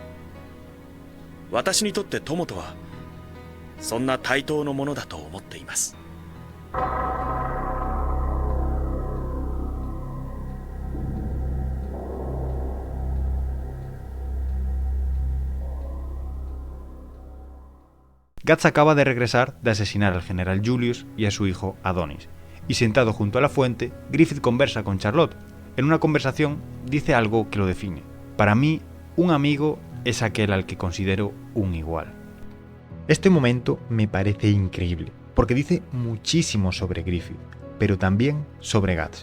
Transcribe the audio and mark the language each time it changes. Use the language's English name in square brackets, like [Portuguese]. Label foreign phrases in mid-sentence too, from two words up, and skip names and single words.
[Japanese] 私にとって友とはそんな対等のものだと思っています。 [Spanish] Guts acaba de regresar de asesinar al general Julius y a su hijo Adonis, y sentado junto a la fuente, Griffith conversa con Charlotte. En una conversación dice algo que lo define. Para mí, un amigo es aquel al que considero un igual. Este momento me parece increíble, porque dice muchísimo sobre Griffith, pero también sobre Guts.